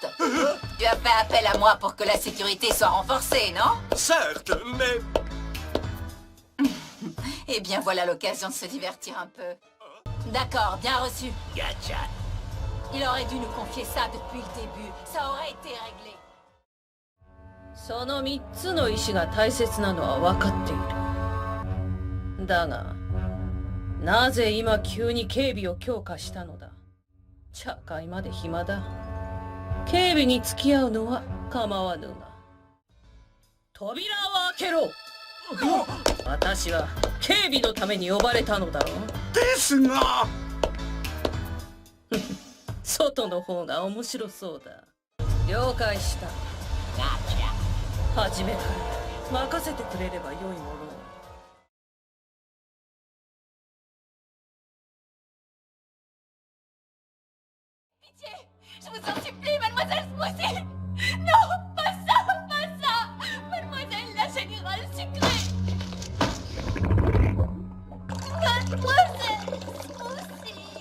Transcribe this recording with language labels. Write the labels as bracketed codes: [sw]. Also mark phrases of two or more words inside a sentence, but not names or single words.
[fr] Tu as fait appel à moi pour que la sécurité soit renforcée, non? Certes, mais... Eh bien, voilà l'occasion de se divertir un peu. D'accord, bien reçu. Gacha. Il aurait dû nous confier ça depuis le début. Ça aurait été réglé. [ja] その3つの意志が大切なのは分かっている。だが、なぜ今急に警備を強化したのだ。茶会まで暇だ。警備に付き合うのは構わぬが。扉を開けろ。私は警備のために呼ばれたのだろう。ですが。外の方が面白そうだ。了解した。初めから任せてくれればよいものを。 [fr] Je vous en supplie, mademoiselle Smoothie! Non, pas ça, pas ça! Mademoiselle la générale sucrée! Mademoiselle Smoothie!